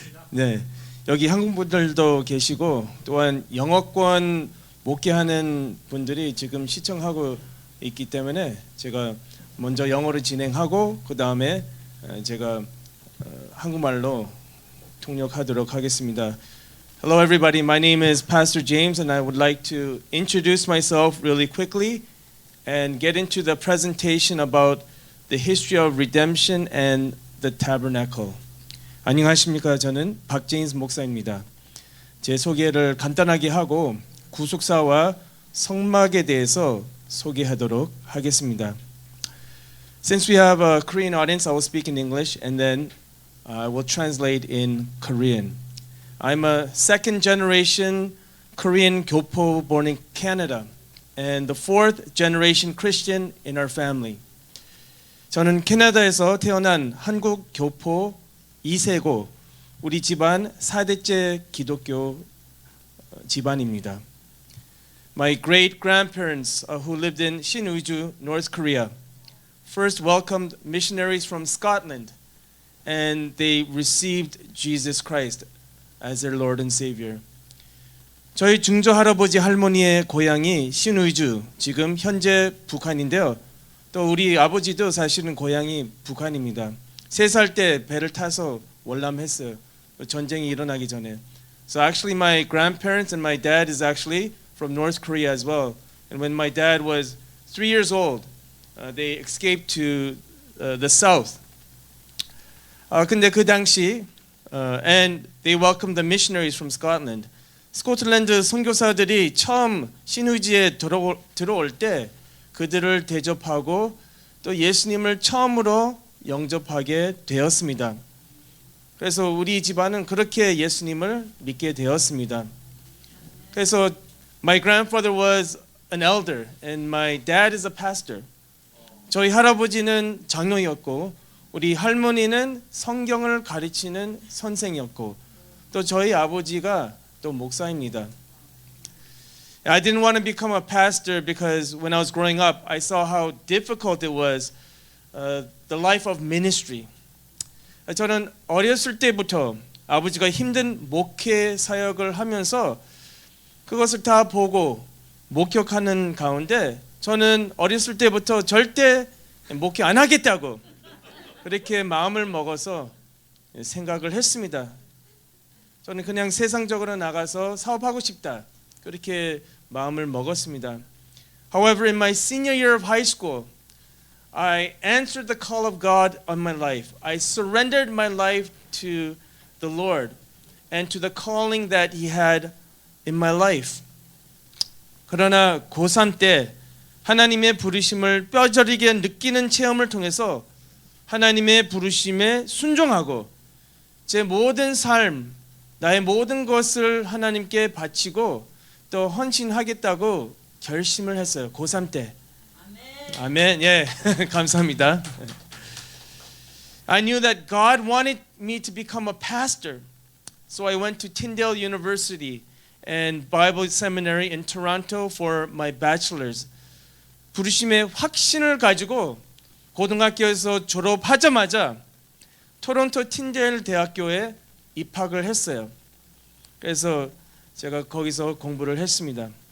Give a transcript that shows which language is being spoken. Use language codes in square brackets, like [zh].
[ko] 네, 여기 한국 분들도 계시고 또한 영어권 목회하는 분들이 지금 시청하고 있기 때문에 제가 먼저 영어로 진행하고 그 다음에 제가 한국말로 통역하도록 하겠습니다. [en] Hello everybody, my name is Pastor James and I would like to introduce myself really quickly and get into the presentation about the history of redemption and the tabernacle. [ko] 안녕하십니까? 저는 박제임스 목사입니다. 제 소개를 간단하게 하고 구속사와 성막에 대해서 소개하도록 하겠습니다. [en] Since we have a Korean audience, I will speak in English and then I will translate in Korean. I'm a second generation Korean 교포 born in Canada and the fourth generation Christian in our family. [ko] 저는 캐나다에서 태어난 한국 교포 2세고 우리 집안 4대째 기독교 집안입니다. My great grandparents who lived in Sinuiju, North Korea, first welcomed missionaries from Scotland and they received Jesus Christ as their Lord and Savior. 저희 중조 할아버지 할머니의 고향이 시누이주, 지금 현재 북한인데요. 또 우리 아버지도 사실은 고향이 북한입니다. 3살 때 배를 타서 월남했어요. 전쟁이 일어나기 전에. [en] So actually my grandparents and my dad is actually from North Korea as well. And when my dad was 3 years old, they escaped to the south. [ko] 근데 그 당시 [en] and they welcomed the missionaries from Scotland. [ko] 스코틀랜드 선교사들이 처음 시누이지에 들어올 때 그들을 대접하고 또 예수님을 처음으로 영접하게 되었습니다. 그래서 우리 집안은 그렇게 예수님을 믿게 되었습니다. 그래서 [en] my grandfather was an elder and my dad is a pastor. [ko] 저희 할아버지는 장로였고 우리 할머니는 성경을 가르치는 선생이었고 또 저희 아버지가 또 목사입니다. [en] I didn't want to become a pastor because when I was growing up, I saw how difficult it was, the life of ministry. [ko] 저는 어렸을 때부터 아버지가 힘든 목회 사역을 하면서 그것을 다 보고 목격하는 가운데 저는 어렸을 때부터 절대 목회 안 하겠다고 그렇게 마음을 먹어서 생각을 했습니다. 저는 그냥 세상적으로 나가서 사업하고 싶다. 그렇게 마음을 먹었습니다. [en] However, in my senior year of high school, I answered the call of God on my life. I surrendered my life to the Lord and to the calling that He had in my life. [ko] 그러나 고3 때 하나님의 부르심을 뼈저리게 느끼는 체험을 통해서 하나님의 부르심에 순종하고 제 모든 삶, 나의 모든 것을 하나님께 바치고 또 헌신하겠다고 결심을 했어요. 고3 때. 아멘. 예, 감사합니다. [en] I knew that God wanted me to become a pastor. So I went to Tyndale University and Bible Seminary in Toronto for my bachelor's. [ko] 부르심의 확신을 가지고 고등학교에서 졸업하자마자 토론토 틴데일 대학교에 입학을 했어요. 그래서 제가 거기서 공부를 했습니다.